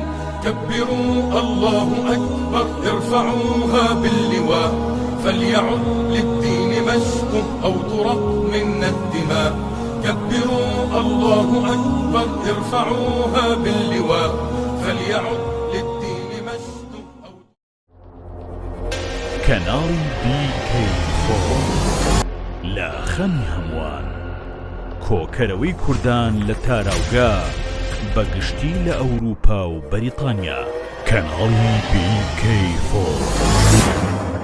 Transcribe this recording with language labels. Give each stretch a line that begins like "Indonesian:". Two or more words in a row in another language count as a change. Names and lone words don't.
Arabic: كبروا الله أكبر ارفعوها باللواء فليعد للدين مجد أو ترق منا الدماء. كبروا الله أكبر ارفعوها باللواء فليعد للدين مجد أو
Central Kurdish: كنال BK4 لا خەمی هەمووان کۆکەرەوەی کوردان لە تاراوگا بەگشتی لە ئەوروپا و بەریتانیا. کەناڵی BK4